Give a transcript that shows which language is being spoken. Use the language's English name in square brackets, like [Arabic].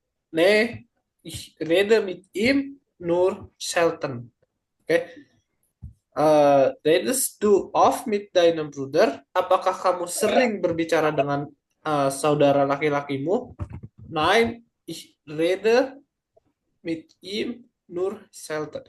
[German] Nee, ich rede mit ihm nur selten. Oke. Redest du oft mit deinem Bruder? [Indonesian] Apakah kamu sering berbicara dengan saudara laki-lakimu? [German] Nein, ich rede mit ihm nur selten.